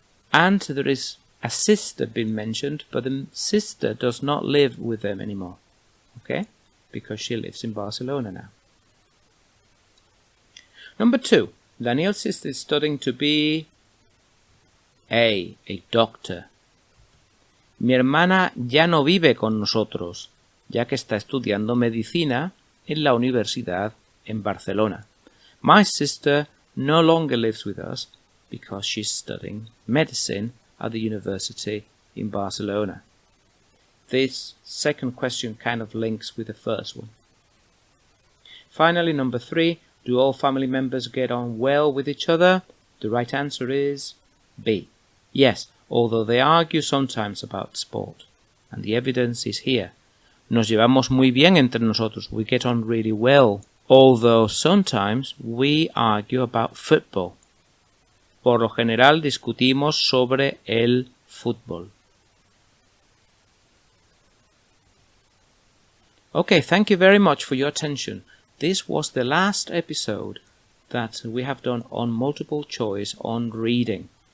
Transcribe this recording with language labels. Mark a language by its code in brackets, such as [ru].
[en] And there is a sister being mentioned, but the sister does not live with them anymore, okay? Because she lives in Barcelona now. Number 2, Daniel's sister is studying to be A doctor. [es] Mi hermana ya no vive con nosotros, ya que está estudiando medicina en la universidad en Barcelona. [en] My sister no longer lives with us because she's studying medicine at the university in Barcelona. This second question kind of links with the first one. Finally, number 3, do all family members get on well with each other? The right answer is B. Yes, although they argue sometimes about sport. And the evidence is here. [es] Nos llevamos muy bien entre nosotros. [en] We get on really well. Although sometimes we argue about football. [es] Por lo general discutimos sobre el fútbol. [en] Okay, thank you very much for your attention. This was the last episode that we have done on multiple choice on reading.